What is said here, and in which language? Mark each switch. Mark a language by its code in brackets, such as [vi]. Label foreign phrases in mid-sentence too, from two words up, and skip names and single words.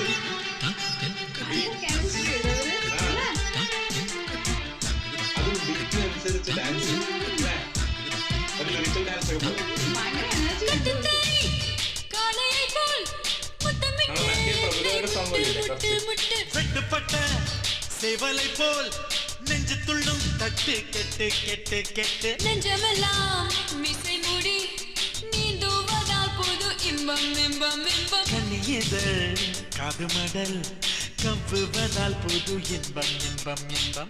[ml] തത്തിൻ കദിന അത് chemistry ചെയ്തവര് അത് ബീറ്റിനനുസരിച്ച് ഡാൻസ് ഒരു [en] lyrical dance [ml] ഒക്കെ പോലെ. ഭയങ്കര എനർജി. [ta] கட்டித்தறி காளையை போல் முத்தமிட்டு முட்டு முட்டு வெட்டுப்பட்ட சேவலை போல் நெஞ்சு துள்ளும் தட்டு கெட்டு கெட்டு கெட்டு நெஞ்சமெல்லாம் மிசை மூடி நீந்துவதால் புது இன்பம் இன்பம் இன்பம் கண்ணியதழ் காது மடல் கவ்வுவதால் புது இன்பம் இன்பம் இன்பம்